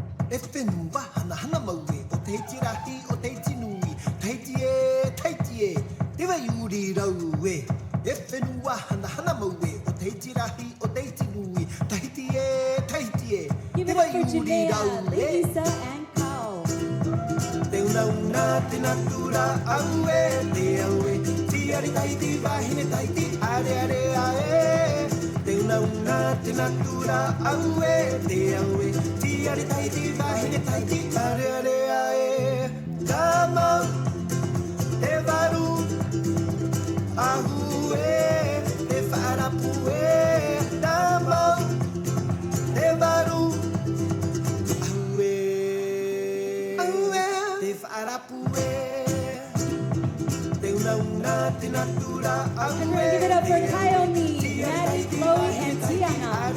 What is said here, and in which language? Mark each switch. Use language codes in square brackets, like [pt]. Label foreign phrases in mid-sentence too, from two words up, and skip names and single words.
[ty] Efenua hana hana maue o te iti rahi o te iti nui taiti e tewa yuri rau e Efenua hana hana maue o te iti rahi o te iti nui taiti e [en] Give it [ty] tewa [en] up for [ty] yuri [en] Janea, [ty] rau e [en] Lisa, and Carl. [ty] Te una una te natura au e te au e Tiari taiti wahine taiti are ae Te una te natura au e te au e Tiari taiti wahine taiti are ae Ka mau te waru ahu e te whaarapu e Ka mau te waru te whaarapu e Te una te natura au [en] And we're gonna give it up for Kaiomi, Maddie, Chloe, and Tiana.